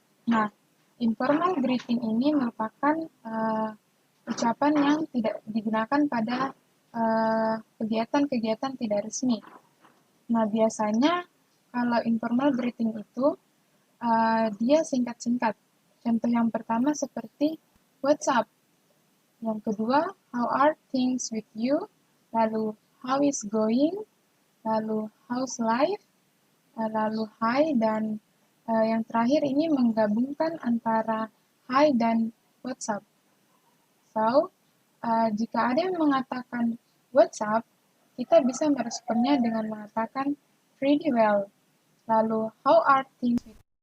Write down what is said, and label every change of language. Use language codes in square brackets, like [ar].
[id] Nah, informal greeting ini merupakan ucapan yang tidak digunakan pada kegiatan-kegiatan tidak resmi. Nah, biasanya kalau informal greeting itu, dia singkat-singkat. Contoh yang pertama seperti, [en] what's up? [id] Yang kedua, [en] how are things with you? [id] Lalu, [en] how is going? Lalu, how's life? [id] Lalu, hi, dan yang terakhir ini menggabungkan antara hi dan [en] what's up. [id] So, jika ada yang mengatakan [en] what's up, [id] kita bisa meresponnya dengan mengatakan [en] pretty well. [id] Lalu, [en] how are things with you?